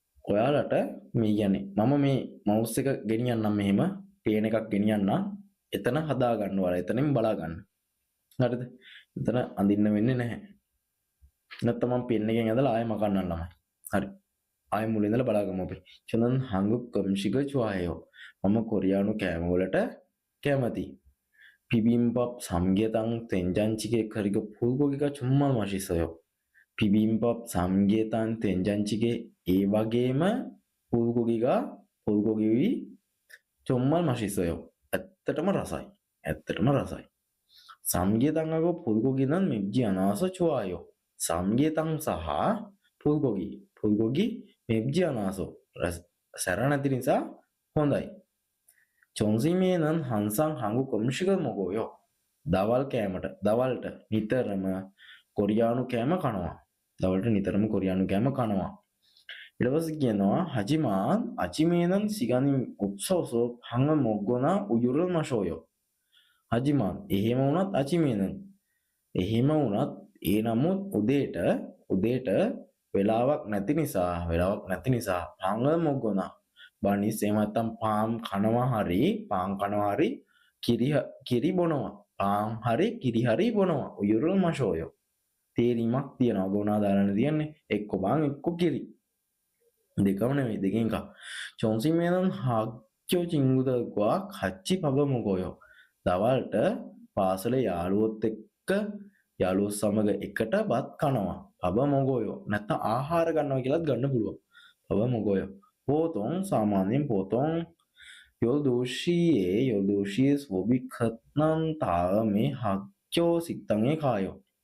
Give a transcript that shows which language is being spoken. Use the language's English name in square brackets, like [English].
[Sinhala] ඔයාලට මේ කියන්නේ මම මේ mouse එක ගෙනියන්නම් මෙහෙම පේන එකක් ගෙනියන්නම්. එතන හදා ගන්න ඔයාලා එතනින් බලා ගන්න. හරිද? එතන අඳින්න වෙන්නේ නැහැ. නැත්නම් මම පෙන් එකෙන් ඇදලා ආයෙ මකන්නම් ළමයි. හරි. ආයෙ මුලින් ඉඳලා බලාගමු අපි. [Korean] 저는 한국 음식을 좋아해요. [Sinhala] මම කොරියානු කෑම වලට කැමතියි. [Korean] 비빔밥, 삼계탕, 된장찌개 그리고 불고기가 정말 맛있어요. 비빔밥, 삼계탕, 된장찌개 [Sinhala] ඒ වගේම [Korean] 불고기 정말 맛있어요. [Sinhala] ඇත්තටම රසයි. ඇත්තටම රසයි. [Korean] 삼계탕하고 불고기는 맵지 않아서 좋아요. [Sinhala] 삼계탕 සහ 불고기 [Korean] 맵지 않아서 [Sinhala] සැර නැති නිසා හොඳයි. [Korean] 점심에는 항상 한국 음식을 먹어요. [Sinhala] දවල්ට නිතරම කොරියානු කෑම කනවා. දවල්ට නිතරම කොරියානු කෑම කනවා. ඊට පස්සේ කියනවා [Korean] 하지만 아침에는 시간이 없어서 빵을 먹거나 우유를 마셔요. 하지만 [Sinhala] එහෙම වුණත් එහෙම වුණත් ඒ නමුත් උදේට වෙලාවක් නැති නිසා [Korean] 빵을 먹거나 [Sinhala] බනිස් එහෙම නැත්නම් පාන් කනවා හරි කිරි බොනවා. පාන් හරි කිරි හරි බොනවා. උයුරුල් මාෂෝය. තේරීමක් තියනවා. ගුණා දාන්න තියන්නේ. එක්ක පාන් එක්ක කිරි. දෙකම නෙවෙයි දෙකෙන් එකක්. [Korean] 점심에는 학교 친구들과 같이 밥을 먹어요. [Sinhala] දවල්ට පාසලේ යාළුවොත් සමග එකට බත් කනවා. පබ මොගෝයෝ. නැත්නම් ආහාර ගන්නවා කියලාත් ගන්න පුළුවන්. පබ මොගෝයෝ. [Korean] 사모님 보통 12시에 수업이 끝난 다음에 학교 식당에 가요.